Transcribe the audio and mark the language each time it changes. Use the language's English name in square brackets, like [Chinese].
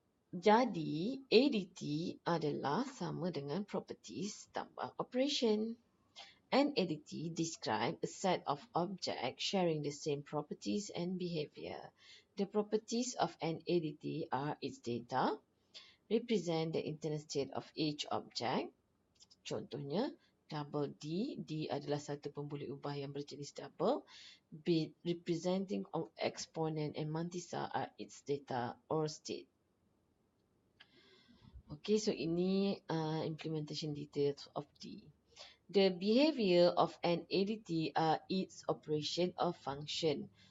[Malay] Jadi, ADT adalah sama dengan properties tambah operation. [English] An ADT describe a set of objects sharing the same properties and behavior. The properties of an ADT are its data, represent the internal state of each object. [Malay] Contohnya, double D adalah satu pembuli ubah yang berjenis double. [English] Bit representing exponent and mantissa are its data or state. Okay, so ini implementation details of D. The behavior of an ADT are its operation or function.